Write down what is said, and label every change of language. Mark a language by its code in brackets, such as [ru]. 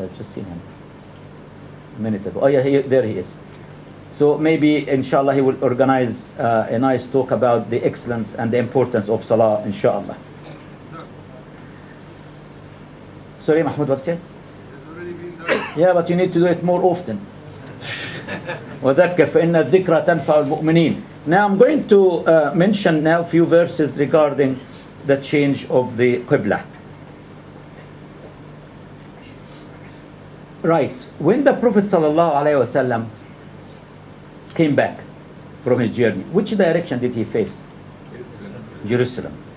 [en] I've just seen him a minute ago. Oh yeah, there he is. So maybe inshallah he will organize a nice talk about the excellence and the importance of salah, inshallah. Sorry Mahmoud, what's it? Yeah, but you need to do it more often. [ar] وذكر فإن الذكرى تنفع المؤمنين. [en] Now I'm going to mention now a few verses regarding the change of the Qibla. Right. When the Prophet ﷺ came back from his journey, which direction did he face? Jerusalem.